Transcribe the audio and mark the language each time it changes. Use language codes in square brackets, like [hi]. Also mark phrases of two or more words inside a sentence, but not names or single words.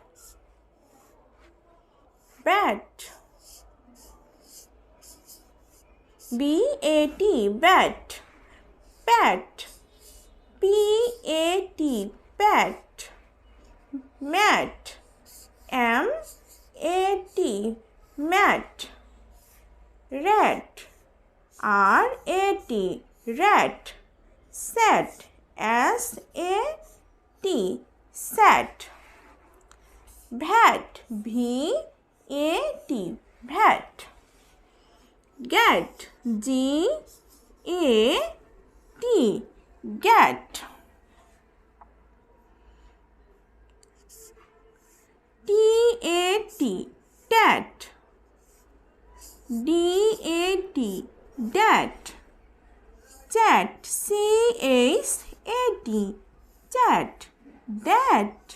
[en] bat, BAT bat, pat, PAT pat, mat, MAT mat, rat, rat, rat, sat, sat, sat, vat, vat, vat, get, get, tat, tat, dat, chat, chat, chat, that,